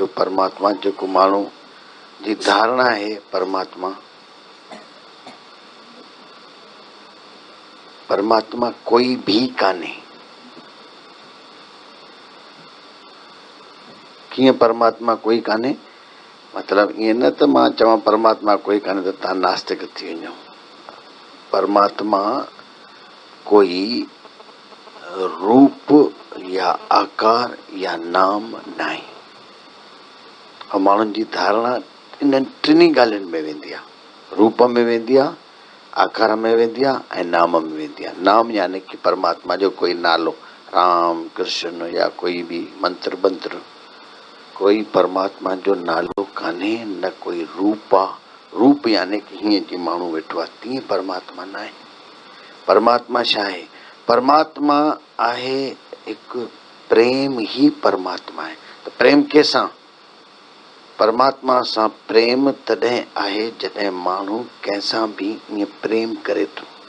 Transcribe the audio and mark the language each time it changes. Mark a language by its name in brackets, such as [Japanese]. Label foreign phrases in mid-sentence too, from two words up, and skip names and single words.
[Sindhi] परमात्मा जेको माण्हू जी धारणा आहे, परमात्मा कोई भी कान्हे। कीअं परमात्मा कोई कान्हे? मतलब ईअं न त मां चवां परमात्मा कोई कान्हे त तव्हां नास्तिक थी वञो। परमात्मा कोई रूप या आकार या नाम न आहे। ऐं माण्हुनि जी धारणा इन्हनि टिनी ॻाल्हियुनि में वेंदी आहे। रूप में वेंदी आहे, आकार में वेंदी आहे ऐं नाम में वेंदी आहे। नाम यानी कि परमात्मा जो कोई नालो, राम कृष्ण या कोई भी मंत्र बंत्र, कोई परमात्मा जो नालो कान्हे, न कोई रूप आहे। रूप यानी कि हीअं जीअं माण्हू वेठो आहे तीअं परमात्मा न आहे। परमात्मा छा आहे? परमात्मा आहे हिकु प्रेम ही परमात्मा आहे। त प्रेम कंहिंसां? परमात्मा सां प्रेम तॾहिं आहे जॾहिं माण्हू कंहिंसां भी ईअं प्रेम करे थो।